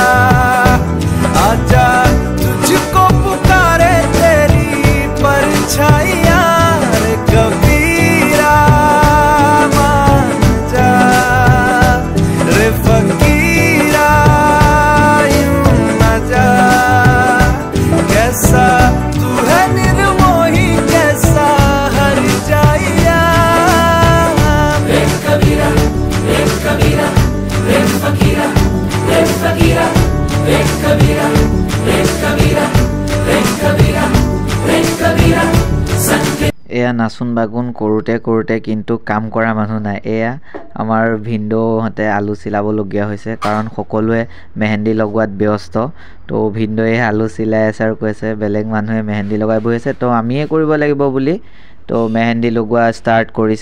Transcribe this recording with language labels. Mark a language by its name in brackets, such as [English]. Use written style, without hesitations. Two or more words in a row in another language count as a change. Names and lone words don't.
[Hindi] आजा तुझको पुकारे तेरी परछाइयाँ, रे कबीरा मान जा, रे फकीरा यूं न जा, कैसा तू है निर्मोही कैसा हर जाइया। रे कबीरा रे कबीरा रे फकीरा रे फकीरा रे कबीरा रे कबीरा रे कबीरा रे कबीरा संगे। [Assamese] এয়া নাচুন বাগুন কৰোঁতে কিন্তু কাম কৰা মানুহ নাই। এয়া আমাৰ ভিনদেউহঁতে আলু চিলাবলগীয়া হৈছে কাৰণ সকলোৱে মেহেন্দি লগোৱাত ব্যস্ত। তো ভিনদেউৱে আলু চিলাই আছে আৰু কৈছে বেলেগ মানুহে মেহেন্দি লগাই বহি আছে, তো আমিয়ে কৰিব লাগিব বুলি। তো মেহেন্দি লগোৱা ষ্টাৰ্ট কৰিছে।